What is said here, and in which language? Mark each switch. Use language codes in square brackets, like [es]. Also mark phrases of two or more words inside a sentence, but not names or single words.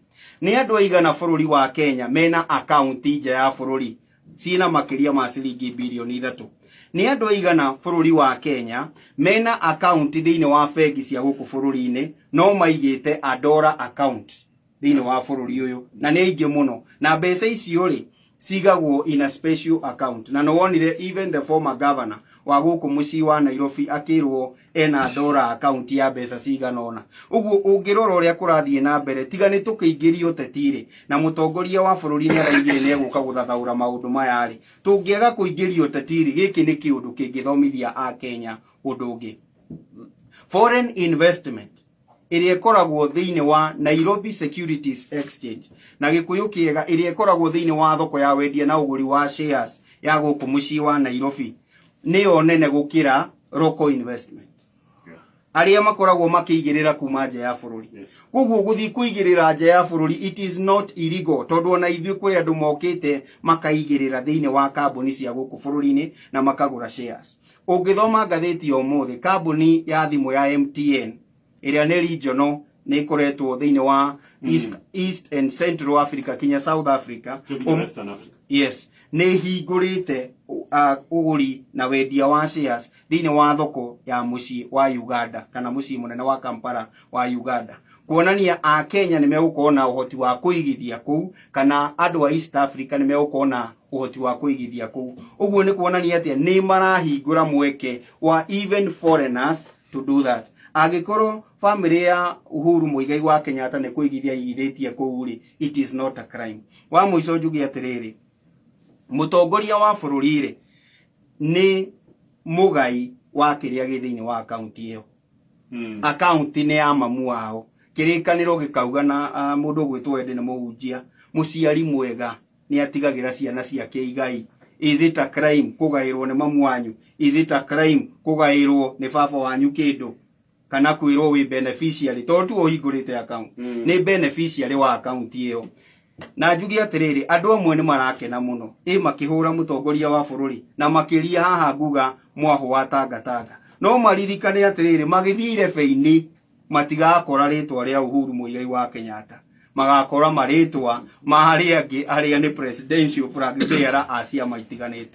[ki] Ni andu aigana bururi wa Kenya mena account nja ya bururi ciina makiria ma ciringi bilioni 3? Ni andu aigana bururi wa Kenya mena account thiini wa bengi cia guku bururi-ini no maigite a [en] dollar account [ki] thiini wa bururi uyu, na ni aingi muno, na mbeca icio ri sigagwo [en] in a special account, [ki] na no wonire [en] even the former governor [ki] wa guku mucii wa Nairobi akirwo ena [en] dollar account [ki] ya mbeca cigana ona. Uguo ungirora uria kurathie na mbere tiga ni tukiingirio tetiri na mutongoria wa bururi ni araigire ni eguka guthathaura maundu maya ri tungiaga kuingirio tetiri giki ni kiundu kingithomithia a Kenya undu ungi. [en] Foreign investment [ki] iria ikoragwo thiini wa Nairobi Securities Exchange na gikuyu kiega iria ikoragwo thiini wa thoko ya wendia na uguri wa shares ya guku mucii wa Nairobi ni onene gukira [en] local investment [ki] aria makoragwo makiigirira kuma nja ya bururi. Koguo guthii kuigirira nja ya bururi [en] it is not illegal, [ki] tondu ona ithui kuri andu mokite makaigirira thiini wa kambuni cia guku bururi-ini na makagura shares. Ungithoma ngatheti o muthi kambuni ya thimu ya MTN iria ni regional ni ikoretwo thiini wa East and Central Africa kinya South Africa, Western Africa. Yes, ni hingurite uguri na wendia wa shares thiini wa thoko ya mucii wa Uganda kana mucii munene wa Kampala wa Uganda, kuonania a Kenya ni megukona uhoti wa kuigithia kuu kana andu a East Africa ni megukona uhoti wa kuigithia kuu. Uguo ni kuonania atia ni marahingura mweke wa [en] even foreigners to do that. [ki] Agikorwo family ya Uhuru Muigai wa Kenyatta ni kuigithia igithitie kuu ri, [en] it is not a crime. [ki] Wa muico njugi atiriri, mutongoria wa bururi ri ni mugai wa kiria githiini wa account iyo. Account ni ya mamu wao, kirikaniro gikauga na mundu gwitwo ende ni muhunjia muciari mwega ni atigagira ciana ciake igai. [en] Is it a crime [ki] kugairwo ni mamu wanyu? [en] Is it a crime [ki] kugairwo ni baba wanyu kindu kana kwirwo wi beneficiary tondu uhingurite account? Ni beneficiary wa account iyo. Na njugi atiriri, andu amwe ni marakena muno makihura mutongoria wa bururi na makiria haha nguga mwaho wa tangatanga, no maririkane atiriri magithire feini matigakora ritwa ria Uhuru Muigai wa Kenyatta, magakora maritwa mahari angi aria ni [en] presidential flag bearer [ki] acia maitiganite.